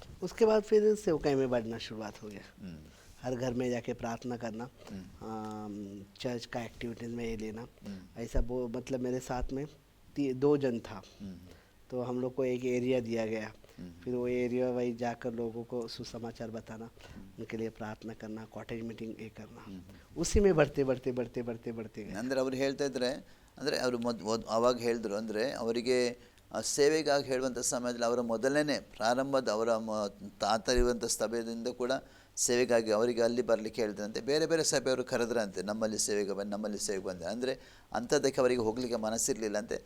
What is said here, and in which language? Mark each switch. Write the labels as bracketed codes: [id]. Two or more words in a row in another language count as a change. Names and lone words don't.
[hi] उसके बाद फिर सेवकाई में बढ़ना शुरुआत हो गया। हर घर में जाके प्रार्थना करना, चर्च का एक्टिविटीज़ में ये लेना, ऐसा वो मतलब मेरे साथ में 2 जन था। तो हम लोग को एक एरिया दिया गया, फिर वो [en] area wise [hi] जाकर लोगों को सुसमाचार बताना, उनके लिए प्रार्थना करना, [en] cottage meeting [hi] ये करना, उसी में बढ़ते बढ़ते बढ़ते बढ़ते बढ़ते गए। [kn] ಅಂದರೆ ಅವ್ರು ಹೇಳ್ತಾ ಇದ್ರೆ, ಅಂದರೆ ಅವರು ಅವಾಗ ಹೇಳಿದ್ರು ಅಂದರೆ ಅವರಿಗೆ ಸೇವೆಗಾಗಿ ಹೇಳುವಂಥ ಸಮಯದಲ್ಲಿ ಅವರ ಮೊದಲನೇ ಪ್ರಾರಂಭದ ಅವರ ತಾತರಿರುವಂಥ ಸಭೆಯಿಂದ ಕೂಡ ಸೇವೆಗಾಗಿ ಅವರಿಗೆ ಅಲ್ಲಿ ಬರಲಿಕ್ಕೆ ಹೇಳ್ತಾರಂತೆ. ಬೇರೆ ಬೇರೆ ಸಭೆಯವರು ಕರೆದ್ರಂತೆ, ನಮ್ಮಲ್ಲಿ ಸೇವೆಗೆ ಬಂದು ನಮ್ಮಲ್ಲಿ ಸೇವೆಗೆ ಬಂದೆ ಅಂದರೆ ಅಂಥದ್ದಕ್ಕೆ ಅವರಿಗೆ ಹೋಗಲಿಕ್ಕೆ ಮನಸ್ಸಿರಲಿಲ್ಲಂತೆ.